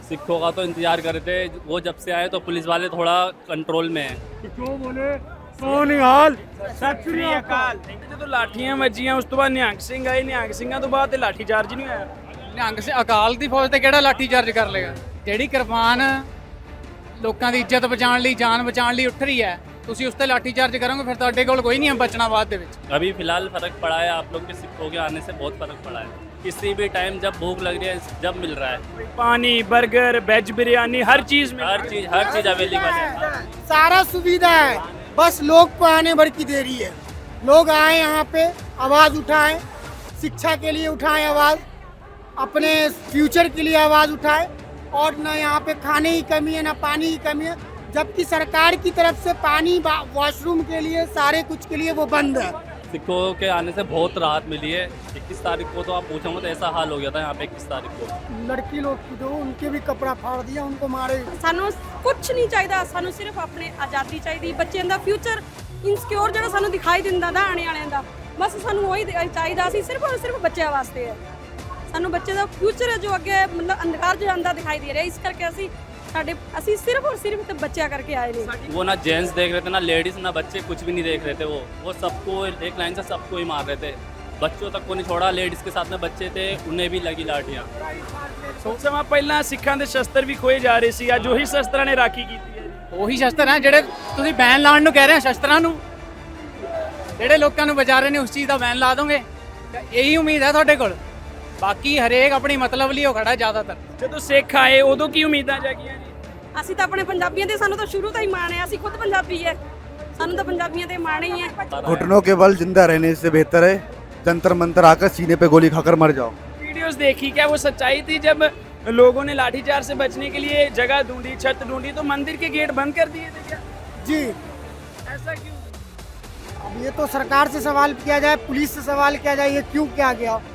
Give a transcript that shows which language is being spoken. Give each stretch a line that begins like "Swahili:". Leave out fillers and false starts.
Hindi: सिखों का तो इंतजार कर रहे थे, वो जब से आए तो पुलिस वाले थोड़ा कंट्रोल में है।
Punjabi: ਕਿਉਂ ਬੋਲੇ ਸੋਨਿਹਾਲ ਸਤਿ ਸ੍ਰੀ ਅਕਾਲ। ਜਦੋਂ ਲਾਠੀਆਂ ਵੱਜੀਆਂ ਉਸ ਤੋਂ ਬਾਅਦ ਨਿਹੰਗ ਸਿੰਘ ਆਏ, ਨਿਹੰਗ ਸਿੰਘਾਂ ਤੋਂ ਬਾਅਦ ਤੇ ਲਾਠੀ ਚਾਰਜ ਨਹੀਂ ਹੋਇਆ। ਨਿਹੰਗ ਸਿੰਘ ਅਕਾਲ ਦੀ ਫੌਜ ਤੇ ਕਿਹੜਾ ਲਾਠੀ ਚਾਰਜ ਕਰ ਲੇਗਾ। ਜਿਹੜੀ ਕਿਰਪਾਨ ਲੋਕਾਂ ਦੀ ਇੱਜ਼ਤ ਬਚਾਉਣ ਲਈ, ਜਾਨ ਬਚਾਉਣ ਲਈ ਉੱਠ ਰਹੀ ਹੈ, ਤੁਸੀਂ ਉਸ ਤੇ ਲਾਠੀ ਚਾਰਜ ਕਰੋਗੇ ਫਿਰ ਤੁਹਾਡੇ ਕੋਲ ਕੋਈ ਨਹੀਂ ਹੈ ਬਚਣਾ ਬਾਅਦ ਦੇ ਵਿੱਚ।
Hindi: अभी फिलहाल फर्क पड़ा है, आप लोग के सिखों के आने से बहुत फर्क पड़ा है। किसी भी टाइम जब भूख लग रही है जब मिल रहा है, पानी, बर्गर, वेज बिरयानी, हर चीज में हर चीज अवेलेबल है। सारा सुविधा है, बस लोग को आने भर की देरी है। लोग आए यहाँ पे, आवाज़ उठाएं, शिक्षा के लिए उठाएं आवाज़, अपने फ्यूचर के लिए आवाज़ उठाएं। और न यहाँ पे खाने की कमी है, न पानी की कमी है, जबकि सरकार की तरफ से पानी, वॉशरूम के लिए, सारे कुछ के लिए वो बंद है। सिखों के आने से बहुत राहत मिली है। 21 तारीख को तो आप पूछोगे तो ऐसा हाल हो गया था यहाँ पे 21 तारीख को। लड़की लोग की दो, उनके भी कपड़ा फाड़ दिया, उनको मारे।
Punjabi: ਸਾਨੂੰ ਕੁਝ ਨਹੀਂ ਚਾਹੀਦਾ, ਸਾਨੂੰ ਸਿਰਫ ਆਪਣੇ ਆਜ਼ਾਦੀ ਚਾਹੀਦੀ, ਬੱਚਿਆਂ ਦਾ ਫਿਊਚਰ ਇਨਸਿਕਿਉਰ ਜਿਹੜਾ ਸਾਨੂੰ ਦਿਖਾਈ ਦਿੰਦਾ ਦਾ ਆਣੇ ਵਾਲਿਆਂ ਦਾ, ਬਸ ਸਾਨੂੰ ਉਹੀ ਚਾਹੀਦਾ ਸੀ, ਸਿਰਫ ਔਰ ਸਿਰਫ ਬੱਚਿਆਂ ਵਾਸਤੇ ਹੈ। ਸਾਨੂੰ ਬੱਚੇ ਦਾ ਫਿਊਚਰ ਹੈ ਜੋ ਅੱਗੇ ਮਤਲਬ ਅੰਧਕਾਰ ਜੋ ਆਂਦਾ ਦਿਖਾਈ ਦੇ ਰਿਹਾ, ਇਸ ਕਰਕੇ ਅਸੀਂ ਸਿਰਫ ਔਰ ਸਿਰਫ ਤੇ ਬੱਚਿਆਂ ਕਰਕੇ ਆਏ ਨੇ।
Hindi: वो ना जेंट्स देख रहे थे ना लेडीज ना बच्चे, कुछ भी नहीं देख रहे थे। वो सबको एक लाइन से सबको ही मार रहे थे, बच्चों तक को नहीं छोड़ा। लेडीज के साथ में बच्चे थे, उन्हें भी लगी लाठियाँ।
Punjabi: ਕੁਝ ਸਮਾਂ ਪਹਿਲਾਂ ਸਿੱਖਾਂ ਦੇ ਸ਼ਸਤਰ ਵੀ ਖੋਏ ਜਾ ਰਹੇ ਸੀ, ਅੱਜ ਉਹੀ ਸ਼ਸਤਰਾਂ ਨੇ ਰਾਖੀ ਕੀਤੀ ਹੈ। ਉਹੀ ਸ਼ਸਤਰ ਹੈ ਜਿਹੜੇ ਤੁਸੀਂ ਬੈਨ ਲਾਉਣ ਨੂੰ ਕਹਿ ਰਹੇ ਹੋ ਸ਼ਸਤਰਾਂ ਨੂੰ, ਜਿਹੜੇ ਲੋਕਾਂ ਨੂੰ ਬਚਾ ਰਹੇ ਨੇ ਉਸ ਚੀਜ਼ ਦਾ ਬੈਨ ਲਾ ਦੋਗੇ। ਇਹੀ ਉਮੀਦ ਹੈ ਤੁਹਾਡੇ ਕੋਲ, ਬਾਕੀ ਹਰੇਕ ਆਪਣੀ ਮਤਲਬ ਲਈ ਉਹ ਖੜਾ ਜ਼ਿਆਦਾਤਰ। ਜਦੋਂ ਸਿੱਖ ਆਏ ਉਦੋਂ ਕੀ ਉਮੀਦਾਂ ਜਾਗੀਆਂ ਜੀ? ਅਸੀਂ ਤਾਂ ਆਪਣੇ ਪੰਜਾਬੀਆਂ ਤੇ, ਸਾਨੂੰ ਤਾਂ ਸ਼ੁਰੂ ਤੋਂ ਹੀ ਮਾਣ ਹੈ, ਅਸੀਂ ਖੁਦ ਪੰਜਾਬੀ ਹੈ, ਸਾਨੂੰ ਤਾਂ ਪੰਜਾਬੀਆਂ ਤੇ ਮਾਣ ही है।
Hindi: घुटनों के बल जिंदा रहने से बेहतर है जंतर मंतर आकर सीने पे गोली खाकर मर जाओ। वीडियोस देखी, क्या वो सच्चाई थी जब लोगों ने लाठीचार्ज से बचने के लिए जगह ढूंढी, छत ढूंढी, तो मंदिर के गेट बंद कर दिए थे क्या? जी, ऐसा क्यों? अब ये तो सरकार से सवाल किया जाए, पुलिस से सवाल किया जाए, ये क्यों किया गया।